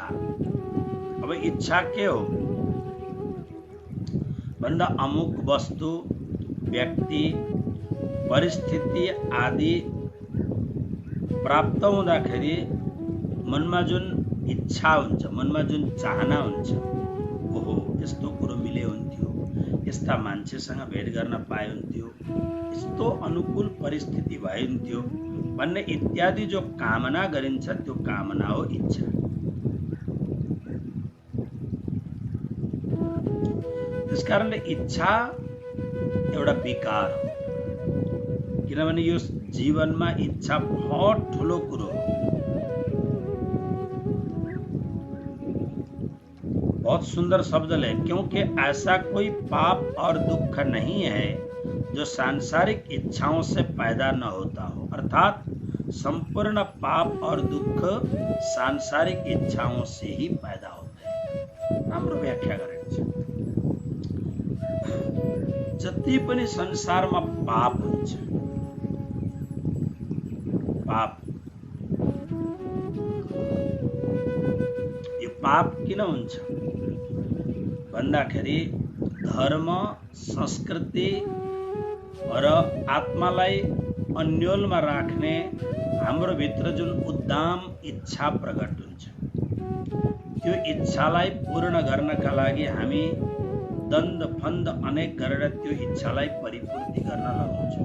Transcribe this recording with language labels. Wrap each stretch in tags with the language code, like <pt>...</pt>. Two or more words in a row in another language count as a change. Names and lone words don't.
<ne>अब इच्छा के हो भन्दा अमुक वस्तु, व्यक्ति, परिस्थिति आदि प्राप्त हुँदाखेरि मनमा जुन इच्छा हुन्छ, मनमा जुन चाहना हुन्छ, ओहो यस्तो कुरो मिले हुन्थ्यो, यस्ता मान्छेसँग भेट गर्न पाए हुन्थ्यो, यस्तो अनुकूल परिस्थिति भए हुन्थ्यो भन्ने इत्यादि जो कामना गरिन्छ त्यो कामना हो इच्छा। त्यसकारणले इच्छा एउटा विकार हो, किनभने यो जीवनमा इच्छा बहुत ठुलो कुरो हो।</ne> <hi>बहुत सुंदर शब्द है, क्योंकि ऐसा कोई पाप और दुख नहीं है जो सांसारिक इच्छाओं से पैदा न होता हो। अर्थात संपूर्ण पाप और दुख सांसारिक इच्छाओं से ही पैदा होते हैं।</hi> <ne>राम्रो व्याख्या गरेको छ। जति पनि संसारमा पाप हुन्छ, पाप, यो पाप किन हुन्छ भन्दाखेरि धर्म, संस्कृति र आत्मालाई अन्योलमा राख्ने हाम्रो भित्र जुन उद्दाम इच्छा प्रकट हुन्छ, त्यो इच्छालाई पूर्ण गर्नका लागि हामी दण्ड फन्द अनेक गरेर त्यो इच्छालाई परिपूर्ति गर्न लगाउँछौँ।</ne>